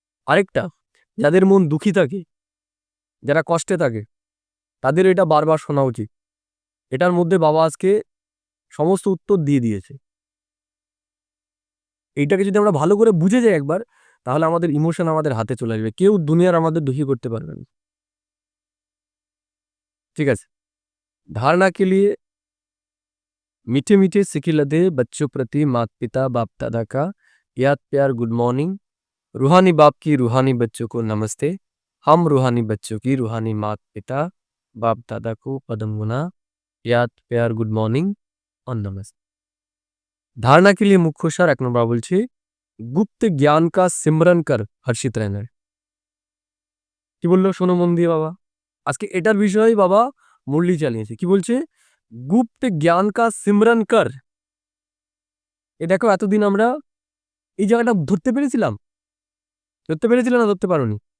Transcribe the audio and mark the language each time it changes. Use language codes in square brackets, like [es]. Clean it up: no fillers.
[bn] আরেকটা, যাদের মন দুঃখী থাকে, যারা কষ্টে থাকে, তাদের এটা বারবার শোনা উচিত। এটার মধ্যে বাবা আজকে সমস্ত উত্তর দিয়ে দিয়েছে। এইটাকে যদি আমরা ভালো করে বুঝে যাই একবার, তাহলে আমাদের ইমোশন আমাদের হাতে চলে আসবে, কেউ দুনিয়ার আমাদের দুঃখী করতে পারবে না। ঠিক আছে, [hi] धारणा के लिए मीठे मीठे सिखिलदे बच्चों प्रति माता पिता बाप दादा का याद प्यार गुड मॉर्निंग। रूहानी बाप की रूहानी बच्चों को नमस्ते। हम रूहानी बच्चों की रूहानी माता पिता बाप दादा को पदम गुना याद प्यार गुड मॉर्निंग और नमस्ते। धारणा के लिए मुख्य सार [bn] 1 নম্বর বলছি, [hi] गुप्त ज्ञान का सिमरन कर हर्षित रहना। [bn] কি বললো শোনো মন দিয়ে বাবা, আজকে এটার বিষয়ে বাবা মুরলি চালিয়েছে। কি বলছে? [hi] গুপ্ত জ্ঞান কা সিমরন কর। [bn] এ দেখো, এতদিন আমরা এই জায়গাটা ধরতে পেরেছিলাম না ধরতে পারোনি?